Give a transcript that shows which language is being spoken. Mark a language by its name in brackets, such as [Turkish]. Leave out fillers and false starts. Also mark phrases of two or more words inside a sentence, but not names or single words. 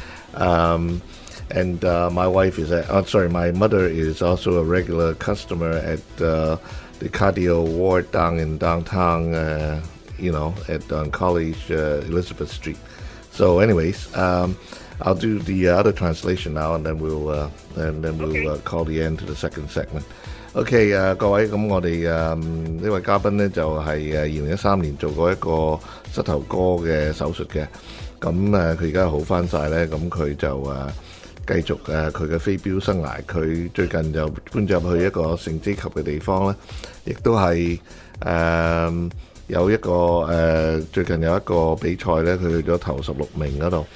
[English] And my mother is also a regular customer at the cardio ward down in downtown, at College Elizabeth Street. So, anyways, I'll do the other translation now, and then we'll call the end to the second segment. [Cantonese] OK 各位，咁我哋呢位嘉賓呢，就係2013年做過一個膝頭哥嘅手術嘅，咁佢而家好翻晒呢，咁佢就繼續佢嘅飛鏢生涯，佢最近就搬咗入去一個成績級嘅地方呢，亦都係有一個最近有一個比賽呢，佢去咗頭16名嗰度。